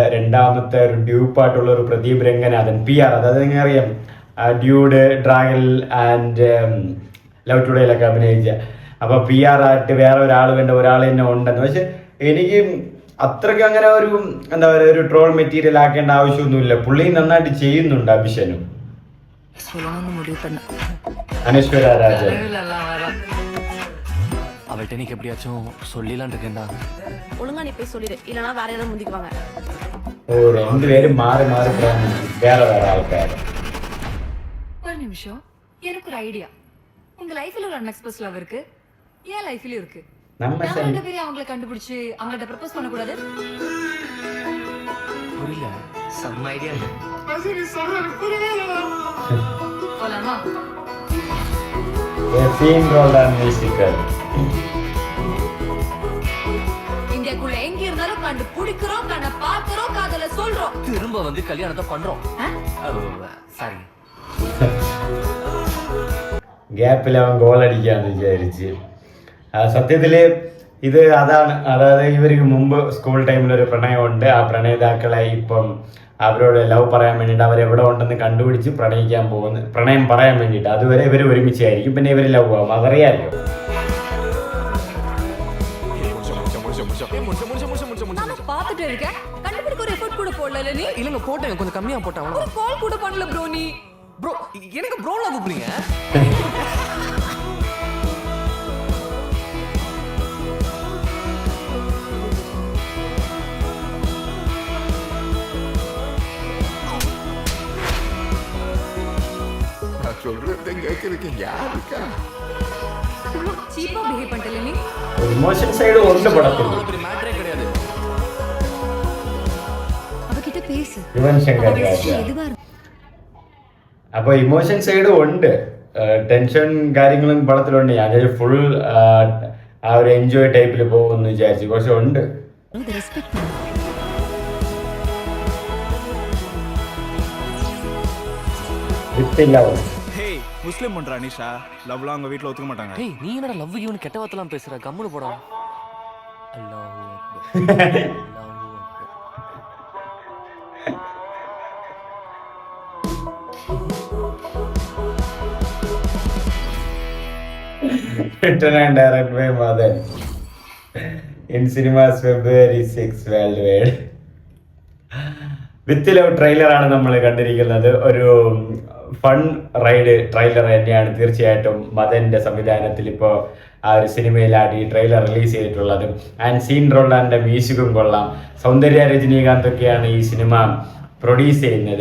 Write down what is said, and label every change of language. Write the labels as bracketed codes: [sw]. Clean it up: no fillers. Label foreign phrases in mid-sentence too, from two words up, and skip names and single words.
[ml] രണ്ടാമത്തെ ഒരു ഡ്യൂപ്പായിട്ടുള്ള ഒരു പ്രദീപ് രംഗനാഥൻ PR, അതായത് നിങ്ങൾ അറിയാം ഡ്യൂഡ്, ഡ്രാഗൺ ആൻഡ് ലവ് ടുഡേയിലൊക്കെ അഭിനയിച്ച. അപ്പോൾ PR ആയിട്ട് വേറെ ഒരാൾ വേണ്ട, ഒരാൾ തന്നെ ഉണ്ടെന്ന്. പക്ഷെ എനിക്ക് അത്രയ്ക്ക് അങ്ങനെ ഒരു എന്താ പറയുക, ഒരു [en] troll material [ml] ആക്കേണ്ട ആവശ്യമൊന്നുമില്ല. പുള്ളി നന്നായിട്ട് ചെയ്യുന്നുണ്ട്. അഭിഷനും അനശ്വര രാജൻ. [ta] அவள்கிட்ட நீக்கு எப்படியாச்சும் சொல்லிடலான் இருக்கேன்டா. ஒழுங்கா நீ போய் சொல்லிடு, இல்லனா வேற யாராவது முந்திக்குவாங்க. [ml] ഓ, രണ്ടുപേരും മാറി വേറെ ആൾക്കാർ. [ta] ஒரு நிமிஷம், எனக்கு ஒரு ஐடியா. உங்க லைஃப்ல ஒரு [en] unexpressed love [ta] இருக்கு, ஏன் லைஃப்லயும் இருக்கு. நம்ம ரெண்டு பேரும் அவங்கள கண்டுபிடிச்சு அவங்கள்ட்ட ப்ரப்போஸ் பண்ண கூடாது? புரியல. செம்ம ஐடியா. போலாமா? [ml] സീൻ റോൾഡാണ് മ്യൂസിക്കൽ. [ta] இந்தியாக்குள்ள எங்க இருந்தாலும் கண்டுபிடிக்கிறோம், கண்ண பாக்குறோம், காதல சொல்றோம், திரும்ப வந்து கல்யாணத்தை பண்றோம். சாரி, [ml] ഗ്യാപ്പിൽ അവൻ ഗോൾ അടിക്കാന്ന് വിചാരിച്ച്. സത്യത്തില് ഇത് അതാണ്. അതായത് ഇവർക്ക് മുമ്പ് സ്കൂൾ ടൈമിൽ ഒരു പ്രണയമുണ്ട്. ആ പ്രണയിതാക്കളെ ഇപ്പം അവരോട് ലവ് പറയാൻ വേണ്ടിയിട്ട് അവരെവിടെ ഉണ്ടെന്ന് കണ്ടുപിടിച്ച് പ്രണയം പറയാൻ വേണ്ടിയിട്ട്. അതുവരെ ഇവർ ഒരുമിച്ചായിരിക്കും. പിന്നെ ഇവർ ലവ് ആവും, അതറിയാമല്ലോ. [ta] பாத்துட்டு இருக்க, கண்டுபிடிக்க ஒரு எஃபோர்ட் கூட போடல நீ. இல்லங்க, போட்டேன், கொஞ்சம் கம்மியா போட்டேன். ஒரு கால் கூட பண்ணல ப்ரோ நீ. ப்ரோ, எனக்கு ப்ரோல கூப்பிடுங்க. நான் சொல்றதை கேட்கறதுக்கு யாருக்கா? சீப்பா பிஹேவ் பண்ணல நீ. [en] emotion side [ml] ഉണ്ട് പടത്തിൽ. [ta] ஒரு மேட்டரே கிடையாது. அவகிட்ட பேசு. [ml] യുവൻ ശങ്കർ രാജ. അപ്പോൾ [en] emotion side [ml] ഉണ്ട്. ടെൻഷൻ കാര്യങ്ങളും പടത്തിലുണ്ട്. ഞാൻ ഫുൾ ആ ഒരു എൻജോയ് ടൈപ്പിൽ പോകുമെന്ന് വിചാരിച്ചു. പക്ഷെ ഉണ്ട്. [ta] ஹேய், முஸ்லிம் பண்ற அனிஷா லவ்லாம் அவங்க வீட்ல ஒத்துக்க மாட்டாங்க. டேய், நீ என்னடா லவ் யூன்னு கெட்ட வார்த்தைலாம் பேசுற? கம்முனு போடா. [ar] الله أكبر. [ta] அல்லாஹு [ar] അക്ബർ. [en] Written and directed by Madan. In cinemas February 6 worldwide. [ml] വിത്ത് ലവ് ട്രെയിലറാണ് നമ്മൾ കണ്ടിരിക്കുന്നത്. ഒരു [en] fun ride [ml] ട്രെയിലർ തന്നെയാണ് തീർച്ചയായിട്ടും. മദന്റെ സംവിധാനത്തിൽ ഇപ്പോൾ ആ ഒരു സിനിമയിലാണ് ഈ ട്രെയിലർ റിലീസ് ചെയ്തിട്ടുള്ളത്. ആൻഡ് സീൻ റോൾഡാൻ്റെ മ്യൂസിക്കും കൊള്ളാം. സൗന്ദര്യ രജനീകാന്തൊക്കെയാണ് ഈ സിനിമ പ്രൊഡ്യൂസ് ചെയ്യുന്നത്.